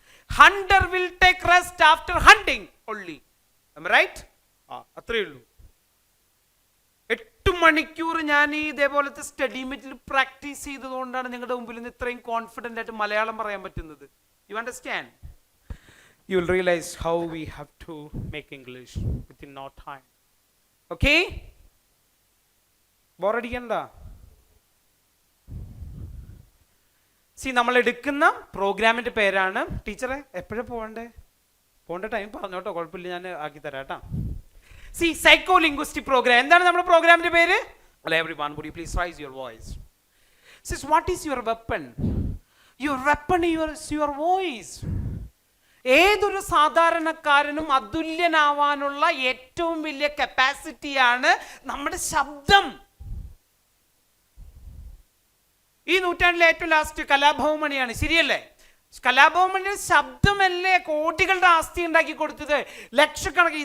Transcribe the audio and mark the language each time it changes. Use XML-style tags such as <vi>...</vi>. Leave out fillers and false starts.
<en>Hunter will take rest after hunting only. Am I right?</en> <ml>അത്രേ ഉള്ളൂ. 8 മണിക്കൂർ ഞാൻ ഈ ഇതേപോലത്തെ സ്റ്റഡി മെറ്റിൽ പ്രാക്ടീസ് ചെയ്തതുകൊണ്ടാണ് നിങ്ങളുടെ മുമ്പിൽ നിന്ന് ഇത്രയും കോൺഫിഡൻ്റ് ആയിട്ട് മലയാളം പറയാൻ പറ്റുന്നത്.</ml> <en>You understand? You will realize how we have to make English within no time. Okay?</en> <ml>ബോറടിക്കണ്ട. നമ്മൾ എടുക്കുന്ന പ്രോഗ്രാമിന്റെ പേരാണ്, ടീച്ചറെ എപ്പോഴാണ് പോകേണ്ട ടൈം പറഞ്ഞോട്ടോ, കുഴപ്പമില്ല, ഞാൻ ആക്കി തരാം കേട്ടോ. Psycho linguistic programme. എന്താണ് നമ്മുടെ പ്രോഗ്രാമിന്റെ പേര്?</ml> <en>Everyone, would you please raise your voice? What is your weapon? Your weapon is your voice.</en> <ml>ഏതൊരു സാധാരണക്കാരനും അതുല്യനാവാനുള്ള ഏറ്റവും വലിയ കപ്പാസിറ്റിയാണ് നമ്മുടെ ശബ്ദം. ഈ നൂറ്റാണ്ടിലെ ഏറ്റവും ലാസ്റ്റ് കലാഭവമണിയാണ്, ശരിയല്ലേ? കലാഭവമണിയുടെ ശബ്ദമല്ലേ കോടികളുടെ ആസ്തി ഉണ്ടാക്കി കൊടുത്തത്. ലക്ഷക്കണക്കിന്.</ml>